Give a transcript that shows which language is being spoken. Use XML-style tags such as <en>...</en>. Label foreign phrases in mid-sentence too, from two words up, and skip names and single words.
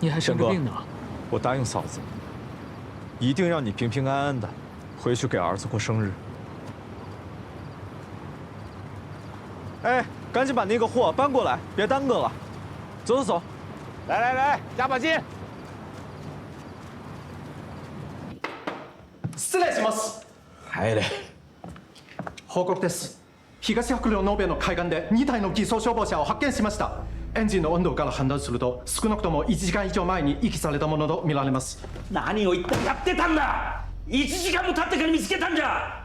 <zh>我答应嫂子， 一定让你平平安安的回去给儿子过生日。哎，赶紧把那个货搬过来，别耽搁了。走走走，来来来，加把劲！</zh> <ja>失礼します。入れ。報告です。東白陵ノーベの海岸で2体の偽装消防車を発見しました。エンジンの温度から判断すると少なくとも1時間以上前に遺棄されたものと見られます。何を一体やってたんだ。1時間も経ってから見つけたんじゃ。</ja>